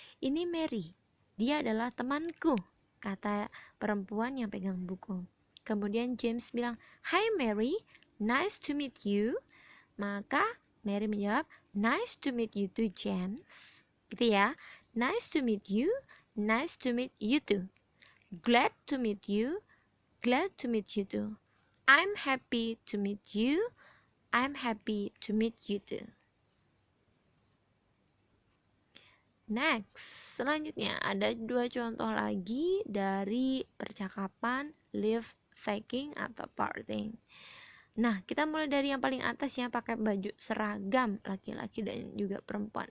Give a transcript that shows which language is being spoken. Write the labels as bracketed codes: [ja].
[id] Ini Mary, dia adalah temanku, kata perempuan yang pegang buku. Kemudian [en] James bilang, Hi Mary, nice to meet you. Maka Mary menjawab, nice to meet you too James. [id] Gitu ya. [en] Nice to meet you, nice to meet you too. Glad to meet you, glad to meet you too. I'm happy to meet you, I'm happy to meet you too. [id] Next, selanjutnya ada 2 contoh lagi dari percakapan leave taking atau parting. Nah, kita mulai dari yang paling atas ya, pakai baju seragam laki-laki dan juga perempuan.